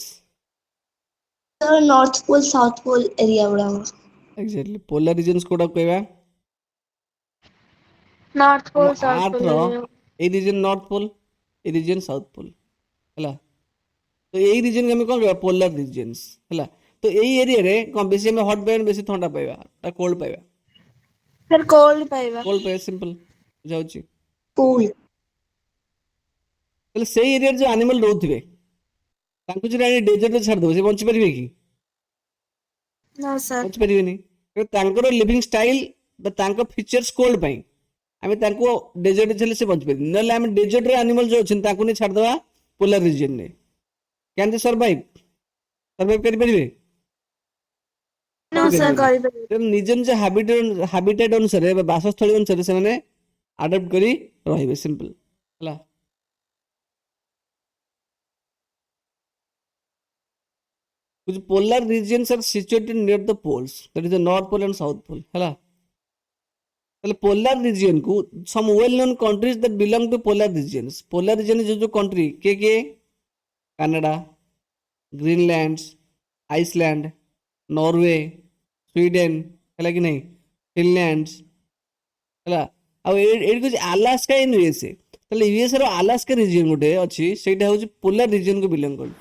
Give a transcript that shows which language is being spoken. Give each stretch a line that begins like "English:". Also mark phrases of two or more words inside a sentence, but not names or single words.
English: sir north pole south pole area गुड़ा
Odia: ଏକ୍ଜାକ୍ଟଲି।
English: polar regions
Odia: କୋଉଟା କହିବା?
English: नॉर्थ
Odia: ଆମ
English: pole south
Odia: ଆର୍ଥର
English: पोल
Odia: ଏଇ
English: region north pole,
Odia: ଏଇ
English: region south pole,
Odia: ହେଲା। ତ ଏଇ ରିଜିଅନକୁ ଆମେ କ'ଣ କହିବା?
English: polar regions,
Odia: ହେଲା। ତ ଏଇ ଏରିଆରେ କ'ଣ ବେଶୀ ଆମେ ହଟ୍ ପାଇବା, ବେଶୀ ଥଣ୍ଡା ପାଇବା, ନା କୋଲ୍ଡ ପାଇବା? ଫିର କୋଲ୍ଡ ପାଇବା କୋଲ୍ଡ ପାଇବା, ସିମ୍ପଲ ବୁଝାଉଛି। पोल ତାହେଲେ ସେଇ ଏରିଆରେ ଯୋଉ ଆନିମାଲ ରହୁଥିବେ ତାଙ୍କୁ ଯଦି ଆଣି ଡେଜର୍ଟରେ ଛାଡ଼ିଦେବ, ସେ ବଞ୍ଚିପାରିବେ କି?
English: no sir
Odia: ବଞ୍ଚିପାରିବେନି। ତାଙ୍କର
English: living style
Odia: ବା ତାଙ୍କ ଫିଚର୍ସ କୋଲ୍ଡ ପାଇଁ ଆମେ ତାଙ୍କୁ ଡେଜର୍ଟରେ ଛାଡ଼ିଲେ ସେ ବଞ୍ଚିପାରିବେନି। ନହେଲେ ଆମେ ଡେଜର୍ଟରେ ଆନିମାଲ ଯୋଉ ଅଛନ୍ତି ତାଙ୍କୁ ନେଇ ଛାଡ଼ିଦେବା ପୋଲାର ରିଜିଅନରେ,
English: can they survive?
Odia: ସର୍ଭାଇଭ କରିପାରିବେ?
English: no sir
Odia: କରିପାରିବେନି। ତେଣୁ ନିଜ ନିଜ ହାବିଟେଟ୍ ଅନୁସାରେ ବା ବାସସ୍ଥଳୀ ଅନୁସାରେ ସେମାନେ ଆଡପ୍ଟ କରି ରହିବେ, ସିମ୍ପଲ, ହେଲା।
English: which polar regions are situated near the poles, that is the north pole and south pole,
Odia: ହେଲା।
English: ତାହେଲେ polar region କୁ some well known countries that belong to polar regions, polar region
Odia: ଯୋଉ ଯୋଉ country କିଏ କିଏ? କାନାଡା, ଗ୍ରୀନଲ୍ୟାଣ୍ଡ, ଆଇସଲ୍ୟାଣ୍ଡ, ନରୱେ, ସ୍ୱିଡେନ, ହେଲା କି ନାହିଁ? ଫିନଲ୍ୟାଣ୍ଡ, ହେଲା। ଆଉ ଏଇଠି କହୁଛି ଆଲାସ୍କା ଇନ୍ ୟୁଏସଏ। ତାହେଲେ ୟୁଏସଏ ର ଆଲାସ୍କା ରିଜିଅନ ଗୋଟେ ଅଛି, ସେଇଟା ହଉଛି
English: polar region
Odia: କୁ ବିଲଙ୍ଗ କରୁଛି।